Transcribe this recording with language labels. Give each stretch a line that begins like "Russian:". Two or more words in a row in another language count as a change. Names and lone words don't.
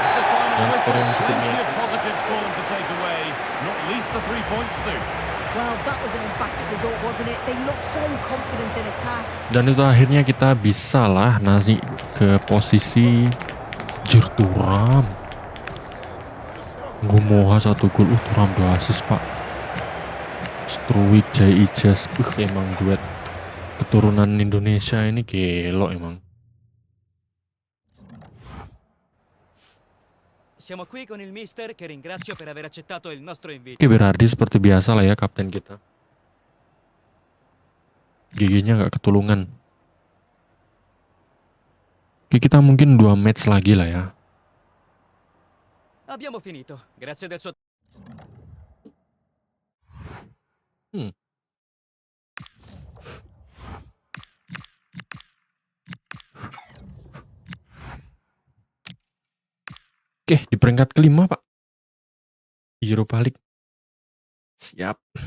Indonesian: Dan skor yang cukup dan itu akhirnya kita bisa lah naik ke posisi Turam. Ngumuha 1 gol, Turam 2 assist Pak. Struwik, Jai Ijas, emang duet keturunan Indonesia ini gelo emang.
Italian: Siamo qui con il mister che ringrazio per aver accettato il nostro invito.
Indonesian: Oke, Berardi seperti biasa lah ya kapten kita. GG-nya nggak ketulungan. Oke, kita mungkin 2 match lagi lah ya.
Italian: Abbiamo finito. Grazie del suo
Indonesian: Oke, di peringkat kelima Pak. Europa League. Siap.